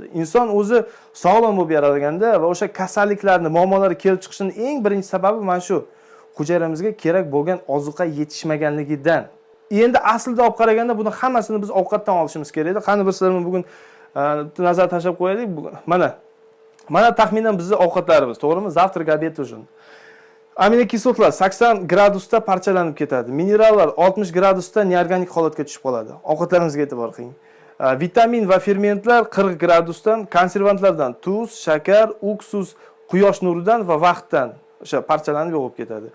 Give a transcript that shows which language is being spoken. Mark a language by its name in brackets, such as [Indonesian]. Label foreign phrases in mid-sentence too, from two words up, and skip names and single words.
[Uzbek] Inson o'zi sog'lom bo'lib yaralganda va o'sha kasalliklarni, muammolari kelib chiqishining eng birinchi sababi mana shu hujayramizga kerak bo'lgan ozuqa yetishmaganligidan. Endi aslida olib qaraganda buni hammasini biz ovqatdan olishimiz kerak edi. Qani bir sizlarga bugun nazar tashlab qo'yaylik. Mana taxminan bizning ovqatlarimiz, to'g'rimi? [Russian] Завтрак, обед, ужин. [Uzbek] Aminokislotlar 80 gradusda parchalanib ketadi. Minerallar 60 gradusda neorganik holatga tushib qoladi. Ovqatlarimizga e'tibor qiling. Vitamin va fermentlar 40 gradusdan, konservantlardan tuz, shakar, uksus, quyosh nuridan va vaqtdan o'sha parchalanib yo'q bo'lib ketadi.